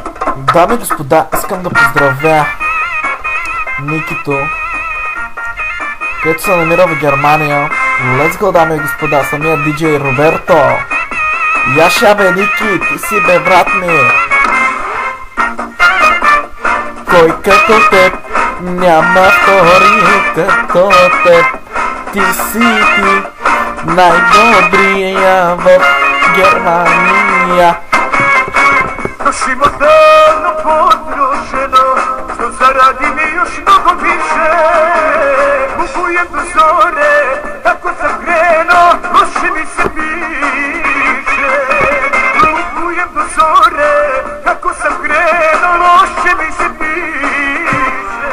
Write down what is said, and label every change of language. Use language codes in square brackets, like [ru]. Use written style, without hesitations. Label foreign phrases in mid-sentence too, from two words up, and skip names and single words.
[bg] Дами и господа, искам да поздравя Никито, който се намира в Германия. [en] Let's go, [bg] дами и господа, самия диджей Роберто. Яша бе, Ники, ти си бе, брат ми. Кой като теб, няма втори като теб. Ти си ти, най-добрия в Германия. [sr] Trošimo davno potrošeno, što zaradi mi još mnogo više. Kupujem do zore, tako sam krenuo, loše mi se piše. Kupujem do zore, tako sam krenuo, loše mi se piše.